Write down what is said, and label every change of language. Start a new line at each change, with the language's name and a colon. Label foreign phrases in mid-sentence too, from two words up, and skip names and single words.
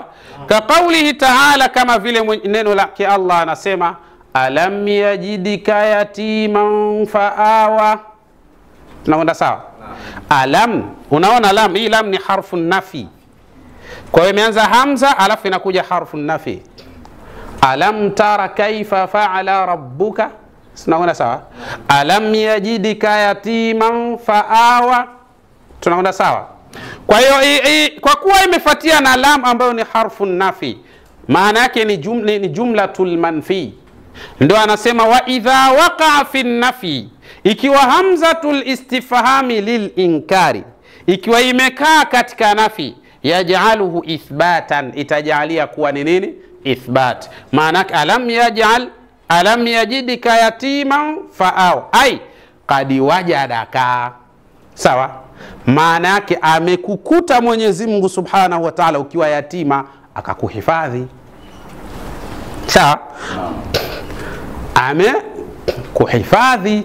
Arabic: كقوله تعالى,
Swahili: kama vile neno lake Allah anasema
Arabic: ألم يجدك يتيما فآوى.
Swahili: Tunaona sawa? Alam, unaona lam, hii lam ni harfu nafi. Kwa hiyo imeanza hamza alafu inakuja harfu nafi.
Arabic: ألم تر كيف فعل ربك.
Swahili: Tunaona sawa?
Arabic: ألم يجدك يتيما فآوى.
Swahili: Tunaona sawa? Kwa hiyo kwa kuwa imefuatia na lam ambayo ni harfu nafi, maana yake ni
Arabic: جملة المنفي.
Swahili: Ndio anasema
Arabic: وإذا وقع في نفي, ikiwa همزة الاستفهام للإنكار,
Swahili: ikiwa imekaa katika nafi,
Arabic: يجعله إثباتا,
Swahili: itajalia kuwa ni nini? Ithbat.
Arabic: Maana ألم يجدك يتيما فآوى أي قد وجدك.
Swahili: sawa, maana yake amekukuta Mwenyezi Mungu
Arabic: سبحانه وتعالى
Swahili: ukiwa yatima akakuhifadhi, sawa, amekuhifadhi.